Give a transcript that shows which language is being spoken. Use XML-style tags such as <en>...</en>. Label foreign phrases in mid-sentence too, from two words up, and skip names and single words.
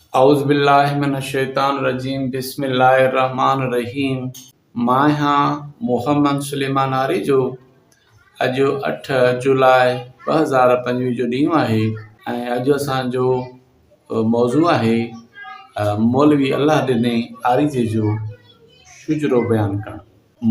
<ar>أعوذ بالله من الشيطان الرجيم بسم الله الرحمن الرحيم.</ar> <sd>मां आहियां मोहम्मद सुलेमान आरिजो। अॼु 8 जुलाई 2025 जो ॾींहुं आहे ऐं अॼु असांजो मौज़ू आहे मौलवी अल्लाह ॾिने आरिजे जो शुजरो बयानु करणु।</sd>